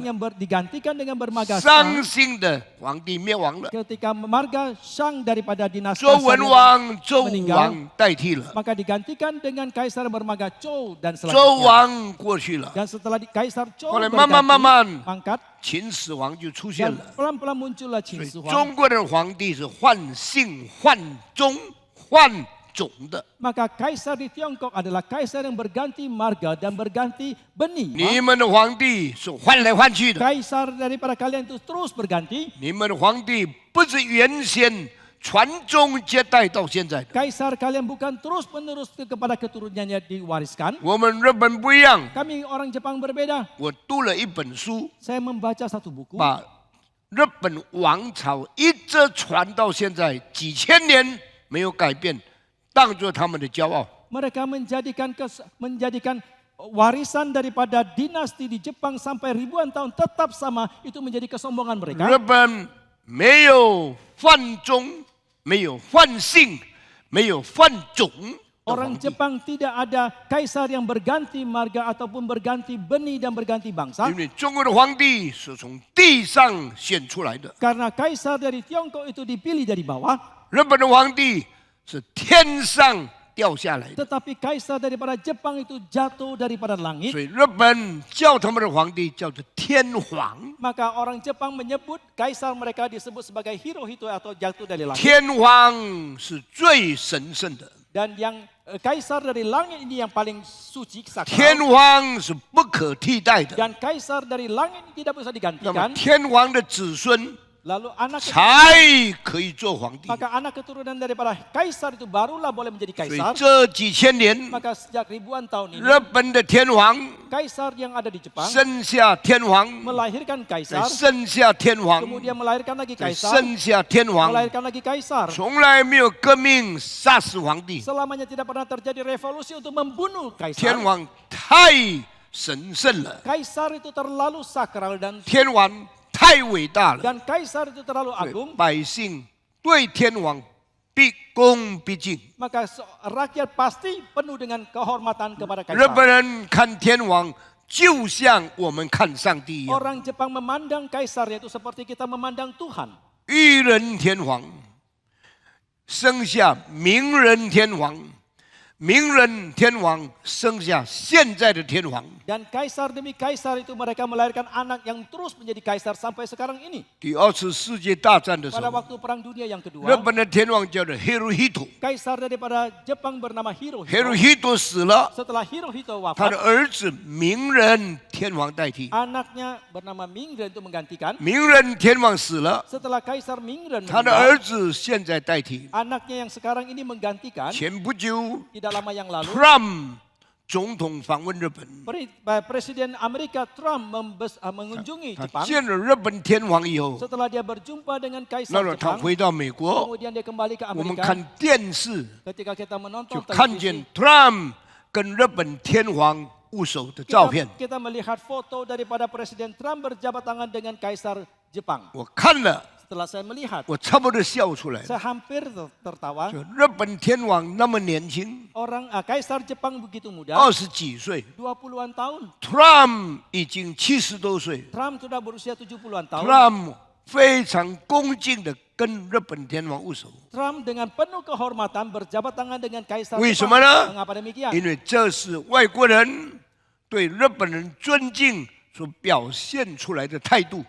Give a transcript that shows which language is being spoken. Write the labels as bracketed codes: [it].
[id] yang digantikan dengan bermarga Shang [zh] 姓的皇帝灭亡了， [id] ketika marga Shang daripada dinasti [zh] 周文 [id] asalnya [zh] 王、周武 [id] meninggal, [zh] 王代替了， [id] maka digantikan dengan Kaisar bermarga Zhou dan [zh] 周 [id] selanjutnya. [zh] 王过去了， [id] Dan setelah Kaisar Zhou [zh] 后来慢慢 [id] berganti pangkat [zh] 秦始皇就出现 [id] dan [zh] 了。 [id] pelan-pelan muncullah Qin [zh] 以 [id] Shi Huang. [zh] 中国的皇帝是换姓、换宗、换种的。 [id] Maka Kaisar di Tiongkok adalah Kaisar yang berganti marga dan berganti benih. [zh] 你们的皇帝是换来换去的， [id] Kaisar daripada kalian itu terus berganti. [zh] 你们的皇帝不是原先传宗接代到现在的。 [id] Kaisar kalian bukan terus-menerus kepada keturunannya diwariskan. [zh] 我们日本不一样， [id] Kami orang Jepang berbeda. [zh] 我读了一本书， [id] Saya membaca satu buku. [zh] 把日本王朝一直传到现在几千年没有改变，当作他们的骄傲。 [id] Mereka menjadikan warisan daripada dinasti di Jepang sampai ribuan tahun tetap sama, itu menjadi kesombongan [zh] 日 [id] mereka. [zh] 本没有换宗，没有换姓，没有换种的皇 [id] Orang [zh] 帝， [id] Jepang tidak ada kaisar yang berganti marga ataupun berganti benih dan berganti bangsa. [zh] 因为中国的皇帝是从地上选出来的， [id] Karena kaisar dari Tiongkok itu dipilih dari bawah, [zh] 日本的皇帝是天上掉下来的， [id] tetapi kaisar daripada Jepang itu jatuh daripada [zh] 所 [id] langit. [zh] 以日本叫他们的皇帝叫做天皇。 [id] Maka orang Jepang menyebut kaisar mereka disebut sebagai Hirohito atau jatuh dari langit. [zh] 天皇是最神圣的， [id] Dan yang kaisar dari langit ini yang paling suci [zh] 天 [id] sakral. [zh] 皇是不可替代的。 [id] Dan kaisar dari langit ini tidak bisa digantikan. [zh] 天皇的子孙 [id] Lalu anak [zh] 才可以做皇帝。 [id] maka anak keturunan daripada kaisar itu barulah boleh menjadi [zh] 所以 [id] kaisar. [zh] 这几千年， [id] Maka sejak ribuan tahun ini [zh] 日本的天皇 [id] kaisar yang ada di Jepang [zh] 生下天皇， [id] melahirkan [zh] 再 [id] kaisar, [zh] 生下天皇， [id] kemudian melahirkan lagi [zh] 再 [id] kaisar, [zh] 生下天皇， [id] melahirkan lagi kaisar. [zh] 从来没有革命杀死皇帝。 [id] Selamanya tidak pernah terjadi revolusi untuk membunuh [zh] 天 [id] kaisar. [zh] 皇太神圣了， [id] Kaisar itu terlalu sakral dan [zh] 天皇太伟大了， [id] kaisar itu terlalu [zh] 所以 [id] agung. [zh] 百姓对天皇毕恭毕敬。 [id] Maka rakyat pasti penuh dengan kehormatan kepada [zh] 日 [id] kaisar. [zh] 本人看天皇，就像我们看上帝一样。 [id] Orang Jepang memandang kaisar yaitu seperti kita memandang Tuhan. [zh] 裕仁天皇生下明仁天皇，明仁天皇生下现在的天皇。 [id] Dan kaisar demi kaisar itu mereka melahirkan anak yang terus menjadi kaisar sampai sekarang ini. [zh] 第二次世界大战的时 [id] Pada [zh] 候， [id] waktu perang dunia yang [zh] 日 [id] kedua, [zh] 本的天皇叫做 Hirohito， [id] kaisar daripada Jepang bernama Hirohito. [zh] Hirohito 死了， [id] Setelah Hirohito [zh] 他的 [id] wafat, [zh] 儿子明仁天皇代替。 [id] anaknya bernama Mingren untuk menggantikan. [zh] 明仁天皇死了， [id] Setelah kaisar Mingren [zh] 他的 [id] meninggal, [zh] 儿子现在代替。 [id] anaknya yang sekarang ini menggantikan. [zh] 前不久 [id] Tidak lama yang lalu, [zh] ，Trump 总统访问日本， [id] Presiden Amerika Trump mengunjungi [zh] 他 [id] Jepang. [zh] 见了日本天皇以后， [id] Setelah dia berjumpa dengan [zh] 那 [id] Kaisar [zh] 么他 [id] Jepang, [zh] 回到美国， [id] kemudian dia kembali ke [zh] 我们 [id] Amerika. [zh] 看电视 [id] Ketika kita [zh] 就 [id] menonton [zh] 看 [id] televisi, [zh] 见 Trump 跟日本天皇握手的照片。 [id] kita melihat foto daripada Presiden Trump berjabat tangan dengan Kaisar Jepang. [zh] 我看了， [id] Setelah saya melihat, [zh] 我差不多笑出来了。 [id] saya hampir tertawa. [zh] 就日本天皇那么年轻， [id] Kaisar Jepang begitu muda, [zh] 20几岁 [id] 20-an tahun. [zh] ，Trump 已经70多岁 [id] Trump sudah berusia 70-an tahun. [zh] ，Trump 非常恭敬的跟日本天皇握手。 [id] Trump dengan penuh kehormatan berjabat tangan dengan Kaisar [zh] 为什 [id] Jepang. [zh] 么呢？ [id] Mengapa demikian? [zh] 因为这是外国人对日本人尊敬所表现出来的态度。